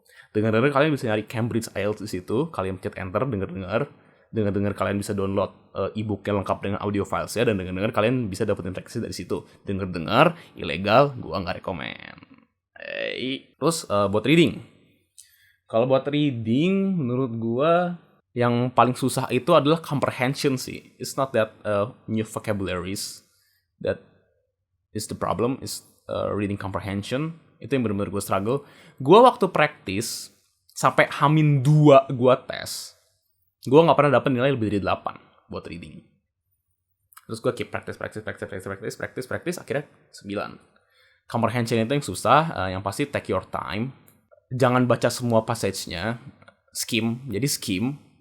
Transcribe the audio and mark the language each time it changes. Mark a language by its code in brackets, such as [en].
[id] Dengar-dengar kalian bisa nyari Cambridge IELTS di situ, kalian pencet enter, dengar-dengar kalian bisa download ebook yang lengkap dengan audio filesnya, dan dengar-dengar kalian bisa dapetin reaksi dari situ. Dengar-dengar ilegal, gua nggak rekomen. Terus buat reading. Kalau buat reading, menurut gua yang paling susah itu adalah comprehension sih. [en] It's not that new vocabularies that is the problem, is reading comprehension. [id] Itu yang benar-benar gue struggle. Gue waktu practice sampai H-2 gue tes, gue nggak pernah dapet nilai lebih dari 8 buat reading. Terus gue [en] keep practice, [id] akhirnya 9. Comprehension itu yang susah, yang pasti [en] take your time. [id] Jangan baca semua passage-nya, [en] skim. [id] Jadi skim.